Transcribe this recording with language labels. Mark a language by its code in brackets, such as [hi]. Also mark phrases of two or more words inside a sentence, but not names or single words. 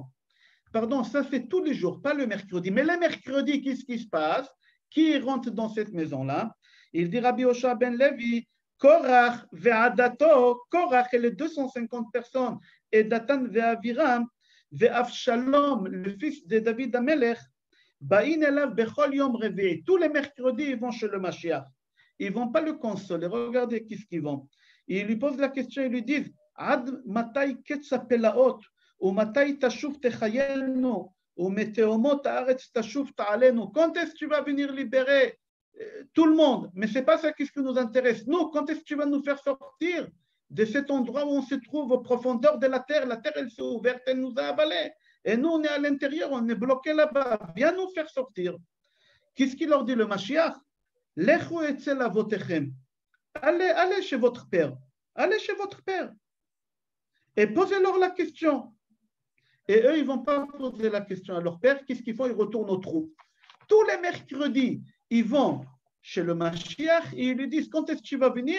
[fr] Pardon, ça c'est tous les jours, pas le mercredi. Mais le mercredi, qu'est-ce qui se passe? Qui rentre dans cette maison-là? Il dit Rabbi Yoshua ben Levi, [he] Korach ve'adato, [fr] Korach et les 250 personnes, et [he] Datan ve'aviram, ve'avshalom, [fr] le fils de David Amelech, [he] ba'in elav bechol yom revi. [fr] Tous les mercredis, ils vont chez le Mashiach. Ils ne vont pas le consoler. Regardez qu'est-ce qu'ils vont. Ils lui posent la question, ils lui disent, [he] Ad matai ketsa pelaot, [fr] ou [he] matai tashuv techayenu, [fr] ou [he] meteomot haaretz tashuv ta'alenu. [fr] Quand est-ce que tu vas venir libérer tout le monde? Mais ce n'est pas ça qui nous intéresse. Nous, quand est-ce que tu vas nous faire sortir de cet endroit où on se trouve aux profondeurs de la terre? La terre, elle s'est ouverte, elle nous a avalés. Et nous, on est à l'intérieur, on est bloqué là-bas. Viens nous faire sortir. Qu'est-ce qu'il leur dit le Mashiach? [he] Lechu etzel avotechem. [fr] Allez chez votre père. Allez chez votre père. Et posez-leur la question. Et eux, ils ne vont pas poser la question à leur père. Qu'est-ce qu'ils font? Ils retournent au trou. Tous les mercredis, ils vont chez le Mashiach et ils lui disent quand est-ce que tu vas venir?